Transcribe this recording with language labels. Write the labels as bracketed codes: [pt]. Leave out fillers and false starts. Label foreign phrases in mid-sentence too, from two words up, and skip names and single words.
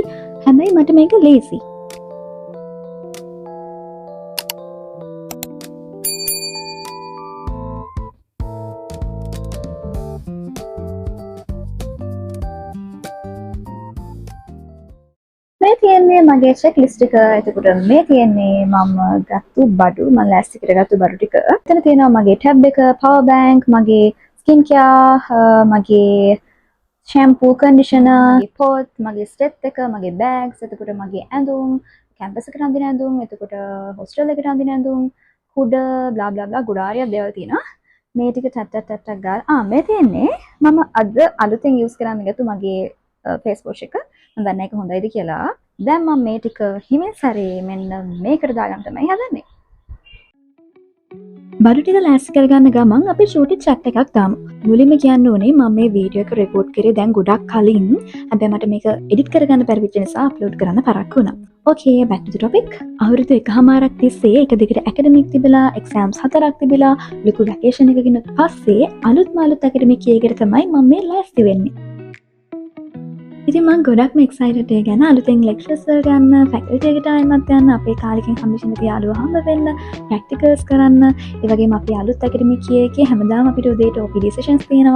[si] හැබැයි මට මේක ලේසි. මේ තියෙන්නේ මගේ checklist එක. එතකොට මේ තියෙන්නේ මම ගත්තු බඩු, මම ලෑස්ති කරගත්තු බඩු ටික. එතන තියෙනවා මගේ tab එක, [en] power bank, [si] මගේ [en] skin care, [si] මගේ [en] shampoo, conditioner, [si] මගේ pot, මගේ step එක, මගේ bags, එතකොට මගේ ඇඳුම්, campus එකට අඳින ඇඳුම්, එතකොට hostel එකට අඳින ඇඳුම්, කුඩ [en] bla bla bla [si] ගොඩාරියක් දේවල් තියෙනවා. මේ ටික ටක් ගාලා මේ තියෙන්නේ මම අද අලුතෙන් use කරන්න ගත්තු මගේ [en] face wash [si] එක. මම දන්නේ ඒක හොඳයිද කියලා. දැන් මම මේ ටික හිමින් සැරේ මෙන්න මේකට දාගන්න තමයි හදන්නේ. බඩු ටික ලෑස්ති කරගන්න ගමන් අපි ෂූටි චැට් එකක් දාමු. මුලින්ම කියන්න ඕනේ මම මේ වීඩියෝ එක රෙකෝඩ් කරේ දැන් ගොඩක් කලින්. හැබැයි මට මේක එඩිට් කරගන්න බැරි වෙච්ච නිසා අප්ලෝඩ් කරන්න පරක්කු වුණා. [en] Okay, back to the topic. [si] අවුරුදු එකහමාරක් තිස්සේ එක දිගට academic තිබිලා, exams 4ක් තිබිලා, ලොකු vacation එකකින් පස්සේ අලුත්ම අලුත් academic එකකට තමයි මම මේ ලෑස්ති වෙන්නේ. ඉතින් මම ගොඩක්ම excited ඒ ගැන. අලුතෙන් lectures වලට යන්න, faculty එකට ආයෙමත් යන්න, අපේ කාලෙකින් හම්බෙච්ච යාළුවෝ හම්බ වෙන්න, practicals කරන්න, ඒ වගේම අපේ අලුත් academic එකේ හැමදාම අපිට උදේට [en] OPD sessions [si] තියෙනවා.